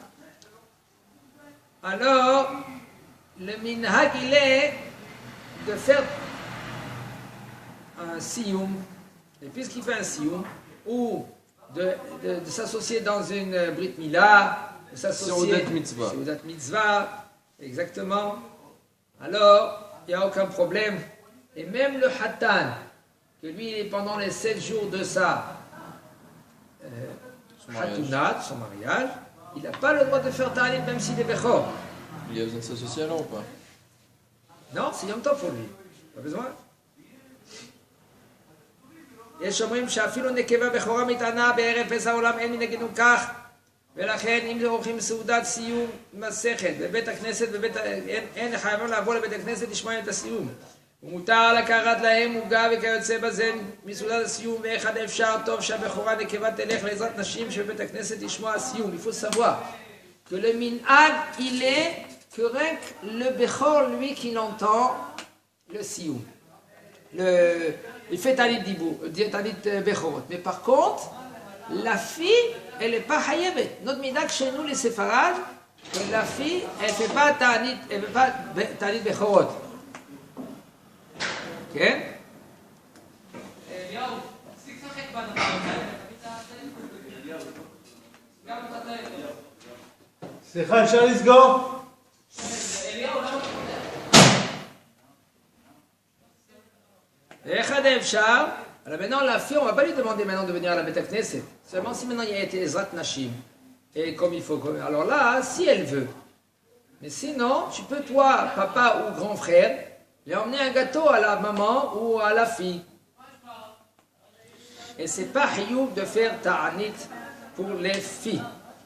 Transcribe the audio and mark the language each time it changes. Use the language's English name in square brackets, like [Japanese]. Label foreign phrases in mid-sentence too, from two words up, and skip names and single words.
[French] Alors, le minhag, il est de faire un sioum. Et puisqu'il fait un sioum, ou de s'associer dans une [Hebrew] ברית מילה, [French] de s'associer... [Hebrew] סעודת מצוה. סעודת מצוה, [French] exactement. Alors, il n'y a aucun problème. Et même le hatan, que lui, pendant les 7 jours de sa hatunat, son mariage, il n'a pas le droit de faire ta'anit même s'il est bechor. Il y a besoin de s'associer alors ou pas? Non, c'est Yom Tov pour lui. Pas besoin. [Hebrew] יש אומרים שאפילו נקבה בכורה מתענה בערב פסח העולם אין מנהגנו כך, ולכן אם עורכים סעודת סיום מסכת בבית הכנסת, אין חייבים לבוא לבית הכנסת לשמוע את הסיום. ומותר לקחת להם עוגה וכיוצא בזה מסעודת הסיום, ואחד אפשר טוב שהבכורה נקבה תלך לעזרת נשים שבבית הכנסת לשמוע הסיום. [French] Il faut savoir que le minhag il est que rien que le bechor lui qui l'entend le sioum. Il fait talit dibou, [Hebrew] תענית בכורות. [French] Mais par contre, la fille, elle n'est pas hayebet. Notre minhag chez nous les séfarades, la fille, elle ne fait pas [Hebrew] תענית בכורות. כן? אליהו, תפסיק לשחק בדבר הזה. סליחה, אפשר לסגור? אליהו, למה אתה פותח? ואחד אפשר, [French] alors maintenant la fille, on ne va pas lui demander maintenant de venir à la [Hebrew] בית כנסת. [French] Seulement si maintenant il y a été [Hebrew] עזרת נשים, [French] et comme il faut, alors là, si elle veut. Mais sinon, tu peux toi, papa ou grand frère, lui emmener un gâteau à la maman ou à la fille. Et c'est pas hiyuv de faire ta'anit pour les filles.